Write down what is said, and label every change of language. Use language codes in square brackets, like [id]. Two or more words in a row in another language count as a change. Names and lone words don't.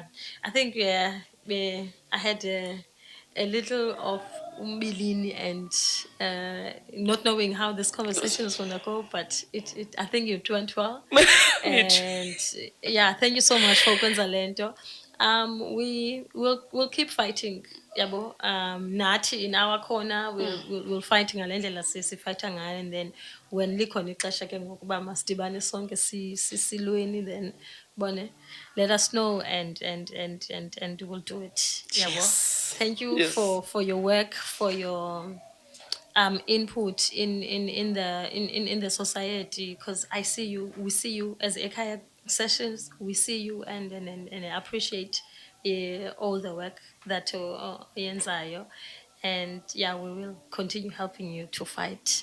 [en] I think I had a little of umbilini and not knowing how this conversation is gonna go, but I think it went well. And yeah, thank you so much for Gonzalento. We'll keep fighting, yabo. Nathi in our corner we'll fight [xh] ngalendlela sisifighta ngayo, [en] and then when [xh] likhona ixesha ke ngokuba masidibane sonke silweni, [en] then bone let us know and we'll do it. Yabo. Yes. Thank you for your work, for your input in the society, because we see you as eKhaya sessions, we see you and I appreciate all the work that yenzayo, and yeah, we will continue helping you to fight.